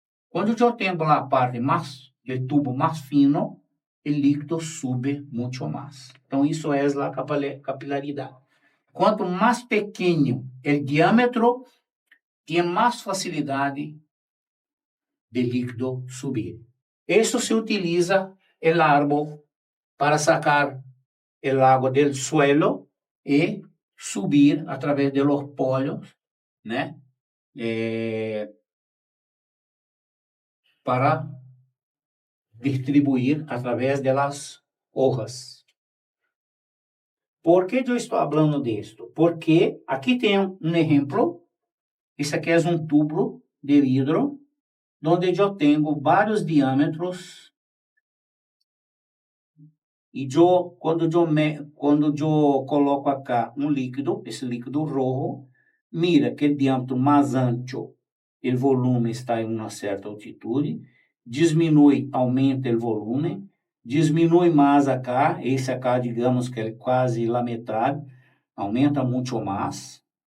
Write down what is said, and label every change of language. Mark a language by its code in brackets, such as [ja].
[pt] Quando eu tenho a parte mais do tubo mais fino, o líquido sube muito mais. Então, isso é a capilaridade. Quanto mais pequeno o diâmetro, tem mais facilidade de líquido subir. Isso se utiliza [es] el árbol para sacar el agua del suelo e subir a través de los polos, né? Para distribuir a través de las hojas. [pt] ¿Por que eu estou falando disto? Porque aqui tem um exemplo. Isso aqui é um tubo de vidro, onde eu tenho vários diâmetros. E quando eu coloco acá um líquido, esse líquido rojo, mira que o diâmetro mais ancho, o volume está em uma certa altitude, diminui, aumenta o volume, diminui mais acá, esse acá, digamos que é quase a metade, aumenta muito mais.